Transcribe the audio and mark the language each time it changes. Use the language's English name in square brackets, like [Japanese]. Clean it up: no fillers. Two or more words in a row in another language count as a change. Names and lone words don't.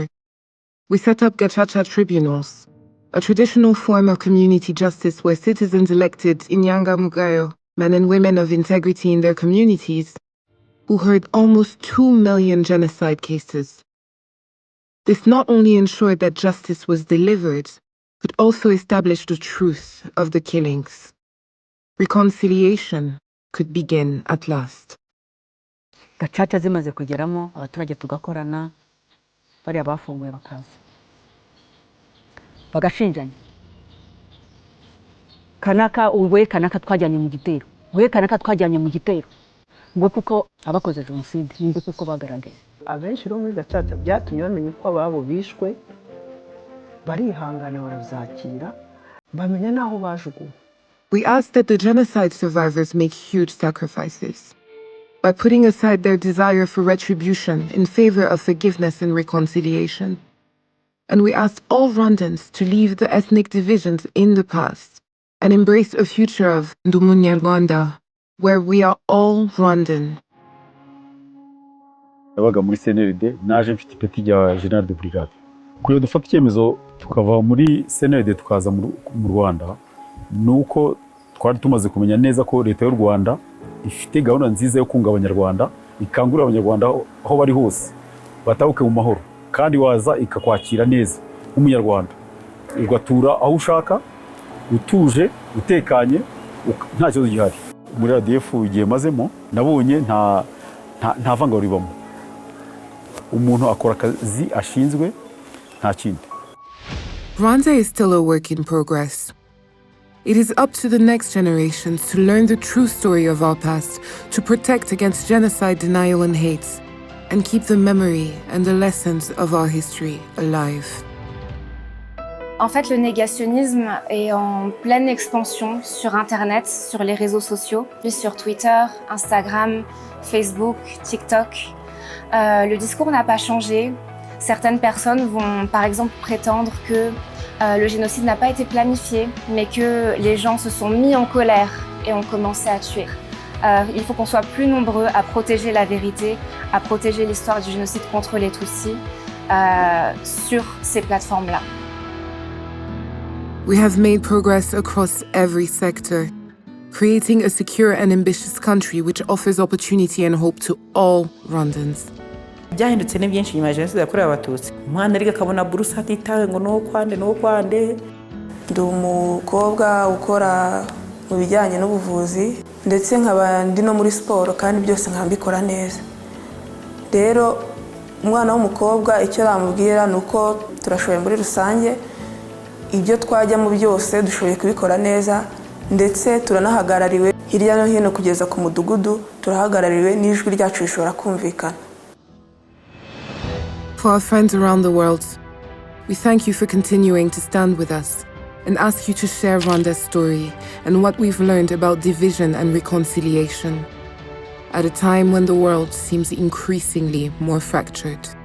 [English] We set up Gacaca tribunals, a traditional form of community justice where citizens elected inyangamugayo, men and women of integrity in their communities, who heard almost 2 million genocide cases. This not only ensured that justice was delivered, but also established the truth of the killings. Reconciliation could begin at last. [Kinyarwanda] Gacaca zimaze kugeramo, abaturage tugakorana, bari abafunguye bakaza. Bagashinjanya. Kanaka uwe kanaka twajyanye mu gitero. We kanaka twajyanye mu gitero. Ngo kuko abakoze jenoside, ngo kuko bagaragaye. Abenshi ro muri Gacaca byatumye bamenya ko ababo bishwe, barihangana barazakira, bamenya naho bajuguwe. [English] We asked that the genocide survivors make huge sacrifices by putting aside their desire for retribution in favor of forgiveness and reconciliation. And we asked all Rwandans to leave the ethnic divisions in the past and embrace a future of Rwanda, where we are all Rwandan. [Kinyarwanda] Nabaga muri CNLD, naje mfite ipeti rya [French] General de Brigade. [Kinyarwanda] Kuyo dufata icyemezo tukava muri CNLD tukaza mu Rwanda, nuko twari tumaze kumenya neza ko leta y'u Rwanda ifite gahunda nziza yo kunga abanyarwanda, ikangurira abanyarwanda aho bari hose batahuke mu mahoro, kandi waza ikakwakira neza nk'umunyarwanda, ugatura aho ushaka, utuje, utekanye, nta kibazo gihari. Muri RDF igihe mazemo nabonye nta vangura ribamo. Umuntu akora akazi ashinzwe, nta kindi. [English] Rwanda is still a work in progress. It is up to the next generations to learn the true story of our past, to protect against genocide, denial, and hate, and keep the memory and the lessons of our history alive. [French] En fait, le négationnisme est en pleine expansion sur Internet, sur les réseaux sociaux, puis sur Twitter, Instagram, Facebook, TikTok. Le discours n'a pas changé. Certaines personnes vont par exemple prétendre que le génocide n'a pas été planifié, mais que les gens se sont mis en colère et ont commencé à tuer. Il faut qu'on soit plus nombreux à protéger la vérité, à protéger l'histoire du génocide contre les Tutsis sur ces plateformes-là. [English] We have made progress across every sector, creating a secure and ambitious country which offers opportunity and hope to all Rwandans. [Kinyarwanda] Byahindutse ni byinshi nyuma ya jenoside yakorewe abatutsi. Umwana ariko akabona buruse atitawe ngo nuwo kwande. Ndi umukobwa ukora mu bijyanye n'ubuvuzi ndetse nkaba ndi no muri siporo kandi byose nkambikora neza. Rero umwana w'umukobwa icyo namubwira nuko turashoboye muri rusange, ibyo twajyamo byose dushoboye kubikora neza ndetse turanahagarariwe hirya no hino kugeza ku mudugudu, turahagarariwe n'ijwi ryacu rishobora kumvikana. [English] For our friends around the world, we thank you for continuing to stand with us and ask you to share Rwanda's story and what we've learned about division and reconciliation at a time when the world seems increasingly more fractured.